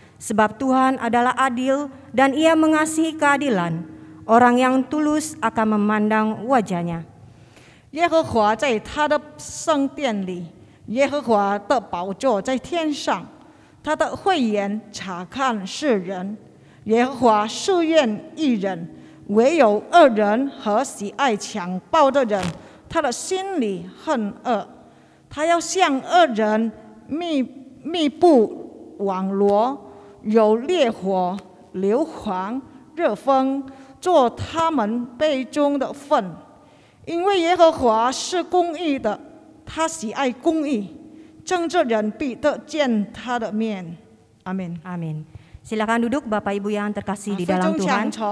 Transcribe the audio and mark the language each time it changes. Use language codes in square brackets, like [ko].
[id] Sebab Tuhan adalah adil dan Ia mengasihi keadilan. Orang yang tulus akan memandang wajah-Nya. [zh] 耶和华在他的圣殿里，耶和华的宝座在天上，他的慧眼察看世人。耶和华试验义人，唯有恶人和喜爱强暴的人，他的心里恨恶。他要向恶人密布网罗。有烈火、硫磺、热风做他们杯中的分，因为耶和华是公义的，他喜爱公义，正直人必得见他的面。阿门。 [id] Amin. Silakan duduk Bapak Ibu yang terkasih di dalam Tuhan.